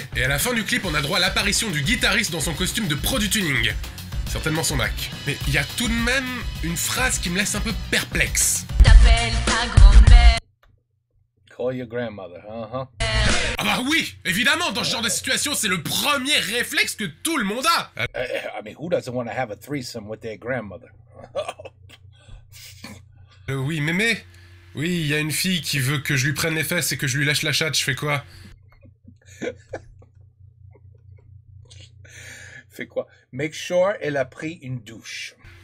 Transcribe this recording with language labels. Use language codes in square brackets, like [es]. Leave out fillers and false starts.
[fr] Et à la fin du clip, on a droit à l'apparition du guitariste dans son costume de pro du tuning. Certainement son bac. Mais il y a tout de même une phrase qui me laisse un peu perplexe. T'appelles ta grand-mère. [en] Call your grandmother, uh-huh. [fr] Ah bah oui, évidemment, dans ce genre de situation, c'est le premier réflexe que tout le monde a. [en] I mean, who doesn't want to have a threesome with their grandmother? [fr] Oui, mémé. Oui, il y a une fille qui veut que je lui prenne les fesses et que je lui lâche la chatte, je fais quoi? Fais quoi? [en] Make sure [fr] elle a pris une douche.